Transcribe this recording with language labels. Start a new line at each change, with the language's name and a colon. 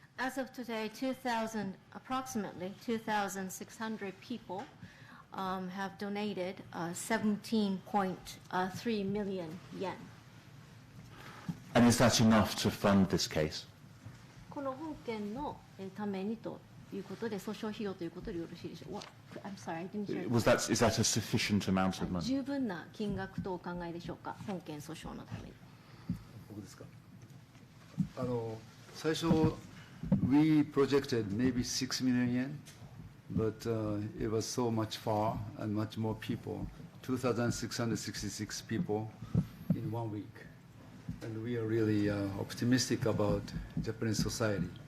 English: As of today, approximately 2,600 people have donated 17.3 million yen. And is that enough to fund this case?
Japanese: この本件のためにということで、訴訟費用ということでよろしいでしょうか。
English: I'm sorry, I didn't hear. Is that a sufficient amount of money?
Japanese: 十分な金額とお考えでしょうか、本件訴訟のために。僕ですか。
English: 最初 we projected maybe 6 million yen, but it was so much far and much more people, 2,666 people in 1 week. And we are really optimistic about Japanese society.